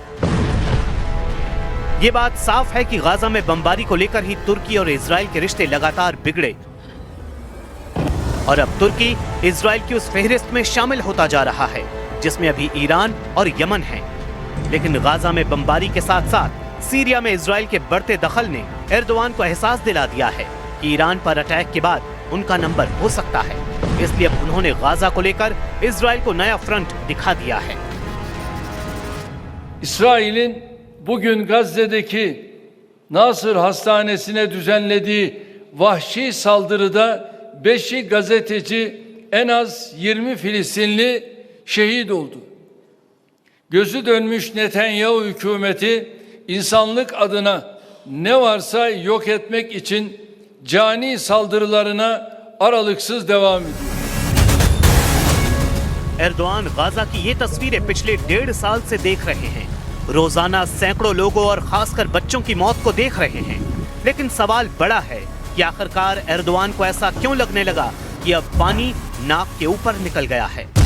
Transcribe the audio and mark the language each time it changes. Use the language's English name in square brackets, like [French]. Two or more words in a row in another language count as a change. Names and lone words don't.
[Hindi] ये बात साफ है कि गाजा में बमबारी को लेकर ही तुर्की और इजराइल के रिश्ते लगातार बिगड़े और अब तुर्की इजराइल की उस फहरिस्त में शामिल होता जा रहा है जिसमें अभी ईरान और यमन है। लेकिन गाजा में बमबारी के साथ साथ सीरिया में इजराइल के बढ़ते दखल ने एर्दोआन को एहसास दिला दिया है कि ईरान पर अटैक के बाद उनका नंबर हो सकता है। इसलिए अब उन्होंने गाजा को लेकर इजराइल को नया फ्रंट दिखा दिया है। [Turkish] İsrail'in bugün Gazze'deki Nasır Hastanesi'ne düzenlediği vahşi saldırıda 5'i gazeteci, en az 20 Filistinli şehit oldu. Gözü dönmüş Netanyahu hükümeti insanlık adına ne varsa yok etmek için cani saldırılarına aralıksız devam ediyor. [Hindi] एर्दोआन गाजा की ये तस्वीरें पिछले 1.5 साल से देख रहे हैं। रोजाना सैकड़ों लोगों और खासकर बच्चों की मौत को देख रहे हैं। लेकिन सवाल बड़ा है कि आखिरकार एर्दोआन को ऐसा क्यों लगने लगा कि अब पानी नाक के ऊपर निकल गया है।